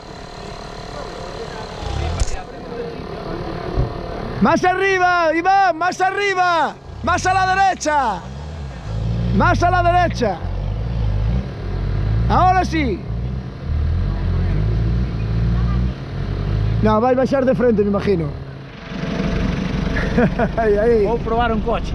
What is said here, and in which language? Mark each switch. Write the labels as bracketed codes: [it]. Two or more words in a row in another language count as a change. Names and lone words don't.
[es] Más arriba, Iván, más arriba. Más a la derecha. Más a la derecha. Ahora sí. No, [gl] vai baixar de frente, me imagino. Aí. Vou probar un coche.